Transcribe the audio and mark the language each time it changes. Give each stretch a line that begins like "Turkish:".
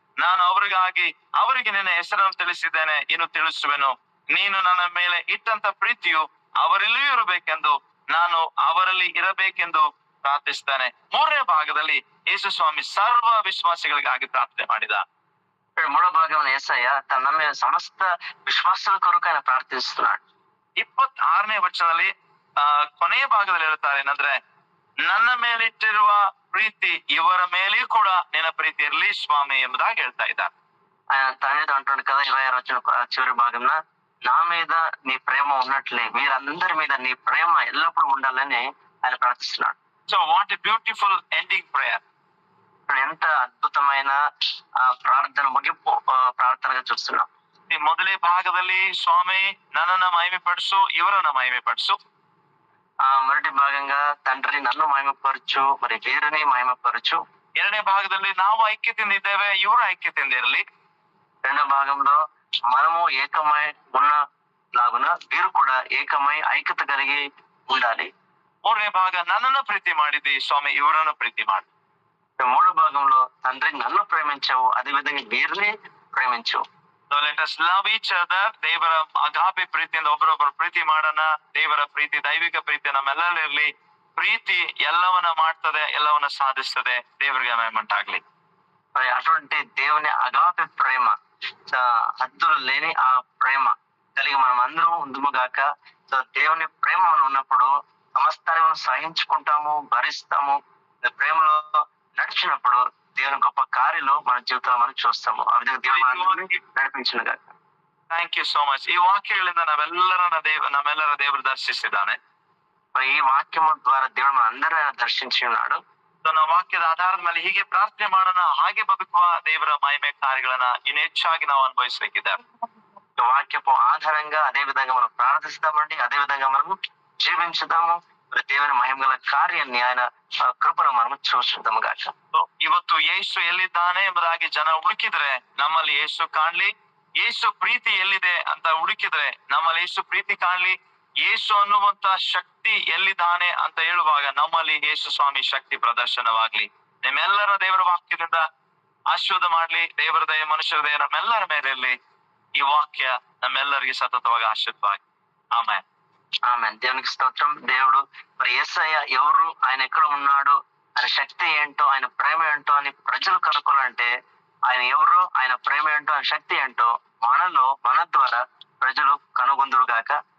Kannada: ನಾನು ಅವರಿಗೆ ನಿನ್ನ ಹೆಸರನ್ನು ತಿಳಿಸಿದ್ದೇನೆ, ಇನ್ನು ತಿಳಿಸುವೆನು. ನೀನು ನನ್ನ ಮೇಲೆ ಇಟ್ಟಂತ ಪ್ರೀತಿಯು ಅವರಲ್ಲಿಯೂ ಇರಬೇಕೆಂದು, ನಾನು ಅವರಲ್ಲಿ ಇರಬೇಕೆಂದು ಪ್ರಾರ್ಥಿಸ್ತಾನೆ. 3ನೇ ಭಾಗದಲ್ಲಿ ಯೇಸು ಸ್ವಾಮಿ ಸರ್ವ ವಿಶ್ವಾಸಿಗಳಿಗಾಗಿ ಪ್ರಾರ್ಥನೆ ಮಾಡಿದ.
Telugu: 3వ భాగంలో యేసయ్య తన నమ్మిన సమస్త విశ్వాసుల కొరకు ఆయన ప్రార్థిస్తున్నాడు.
Kannada: 26ನೇ ವಚನದಲ್ಲಿ ಕೊನೆಯ ಭಾಗದಲ್ಲಿ ಹೇಳ್ತಾರೆ ಏನಂದ್ರೆ, ನನ್ನ ಮೇಲಿಟ್ಟಿರುವ ಪ್ರೀತಿ ಇವರ ಮೇಲೆಯೂ ಕೂಡ ನಿನ್ನ ಪ್ರೀತಿ ಇರ್ಲಿ ಸ್ವಾಮಿ ಎಂಬುದಾಗಿ ಹೇಳ್ತಾ ಇದ್ದಾರೆ.
Telugu: ఆయన తండ్రితో అంటున్నాడు కదా 26 వచనం చివరి భాగంలో, నా మీద నీ ప్రేమ ఉన్నట్లే వీరందరి మీద నీ ప్రేమ ఎల్లప్పుడూ ఉండాలని ఆయన ప్రార్థిస్తున్నాడు.
English: So what a beautiful ending prayer.
Telugu: ఎంత అద్భుతమైన ప్రార్థన ముగింపు ప్రార్థనగా చూస్తున్నాం.
Kannada: ಈ ಮೊದಲೇ ಭಾಗದಲ್ಲಿ ಸ್ವಾಮಿ ನನ್ನನ್ನ ಮಹಿಮೆ ಪಡಿಸು, ಇವರನ್ನ ಮಹಿಮೆ ಪಡಿಸು.
Telugu: మొదటి భాగంగా తండ్రి నన్ను మహిమపరచు, మరి వీరిని మహిమపరచు.
Kannada: 2ನೇ భాగದಲ್ಲಿ ನಾವು ಐಕ್ಯತೆಯಿಂದ ಇದ್ದೇವೆ, ಇವರು ಐಕ್ಯತೆಯಿಂದ ಇರಲಿ.
Telugu: 2వ భాగంలో మనము ఏకమై ఉన్న లాగున వీరు కూడా ఏకమై ఐక్యత కలిగి ఉండాలి.
Kannada: 3ನೇ ಭಾಗ ನನ್ನನ್ನು ಪ್ರೀತಿ ಮಾಡಿದಿ ಸ್ವಾಮಿ, ಇವರನ್ನು ಪ್ರೀತಿ ಮಾಡಿ.
Telugu: 3వ భాగంలో తండ్రి నన్ను ప్రేమించావు, అదే విధంగా వీరిని ప్రేమించు.
English: So let us love each other.
Kannada: ದೇವರ ಅಗಾಪೆ ಪ್ರೀತಿಯಿಂದ ಒಬ್ಬರೊಬ್ಬರು ಪ್ರೀತಿ ಮಾಡೋಣ. ದೇವರ ಪ್ರೀತಿ, ದೈವಿಕ ಪ್ರೀತಿ ನಮ್ಮೆಲ್ಲರಿರ್ಲಿ. ಪ್ರೀತಿ ಎಲ್ಲವನ್ನ ಮಾಡ್ತದೆ, ಎಲ್ಲವನ್ನ ಸಾಧಿಸ್ತದೆ. ದೇವರಿಗೆ ಮಹಿಮೆಯುಂಟಾಗ್ಲಿ.
Telugu: మరి అటువంటి దేవుని అగాపే ప్రేమ, హద్దులు లేని ఆ ప్రేమ కలిగి మనం అందరం ఉందుముగాక. సో దేవుని ప్రేమ మనం ఉన్నప్పుడు సమస్తాన్ని మనం సహించుకుంటాము, భరిస్తాము. ప్రేమలో నడిచినప్పుడు దేవుని గొప్ప కార్యాలు మన జీవితంలో మనం చూస్తాము. ఆ విధంగా దేవుడు నడిపించిన గాక.
English: Thank you so much.
Kannada: ಈ ವಾಕ್ಯಗಳಿಂದ ನಮ್ಮೆಲ್ಲರ ದೇವರು ದರ್ಶಿಸಿದ್ದಾನೆ.
Telugu: ఈ వాక్యము ద్వారా దేవుడు మన అందరిని దర్శించి ఉన్నాడు.
Kannada: ನಾವು ವಾಕ್ಯದ ಆಧಾರದ ಮೇಲೆ ಹೀಗೆ ಪ್ರಾರ್ಥನೆ ಮಾಡೋಣ, ಹಾಗೆ ಬದುಕುವ ದೇವರ ಮಹಿಮೆ ಕಾರ್ಯಗಳನ್ನ ಇನ್ನು ಹೆಚ್ಚಾಗಿ ನಾವು ಅನುಭವಿಸಬೇಕಿದ್ದಾರೆ.
Telugu: వాక్యపు ఆధారంగా అదే విధంగా మనం ప్రార్థిస్తామండి, అదే విధంగా మనము జీవించుదాము. దేవుని మహిమగల కార్యాన్ని ఆయన కృపను మనము చూసుకుందాము గాక.
Kannada: ಇವತ್ತು ಯೇಸು ಎಲ್ಲಿದ್ದಾನೆ ಎಂಬುದಾಗಿ ಜನ ಹುಡುಕಿದ್ರೆ ನಮ್ಮಲ್ಲಿ ಯೇಸು ಕಾಣ್ಲಿ. ಯೇಸು ಪ್ರೀತಿ ಎಲ್ಲಿದೆ ಅಂತ ಹುಡುಕಿದ್ರೆ ನಮ್ಮಲ್ಲಿ ಯೇಸು ಪ್ರೀತಿ ಕಾಣ್ಲಿ. ಯೇಸು ಅನ್ನುವಂತ ಶಕ್ತಿ ಎಲ್ಲಿದ್ದಾನೆ ಅಂತ ಹೇಳುವಾಗ ನಮ್ಮಲ್ಲಿ ಯೇಸು ಸ್ವಾಮಿ ಶಕ್ತಿ ಪ್ರದರ್ಶನವಾಗ್ಲಿ. ನಿಮ್ಮೆಲ್ಲರ ದೇವರ ವಾಕ್ಯದಿಂದ ಆಶೀರ್ವಾದ ಮಾಡ್ಲಿ. ದೇವರ ದಯ, ಮನುಷ್ಯರ ದಯ ನಮ್ಮೆಲ್ಲರ ಮೇಲೆ ಇರ್ಲಿ. ఈ వాక్య నమ్మెల్లరికి సతతವಾಗಿ ఆశీర్వాద.
Telugu: ఆమేన్. ఆమేన్. దేవునికి స్తోత్రం. దేవుడు మరి యేసయ్య ఎవరు, ఆయన ఎక్కడ ఉన్నాడు, ఆయన శక్తి ఏంటో, ఆయన ప్రేమ ఏంటో అని ప్రజలు కనుక్కోవాలంటే ఆయన ఎవరు, ఆయన ప్రేమ ఏంటో, ఆయన శక్తి ఏంటో మన ద్వారా ప్రజలు కనుగొందురు గాక.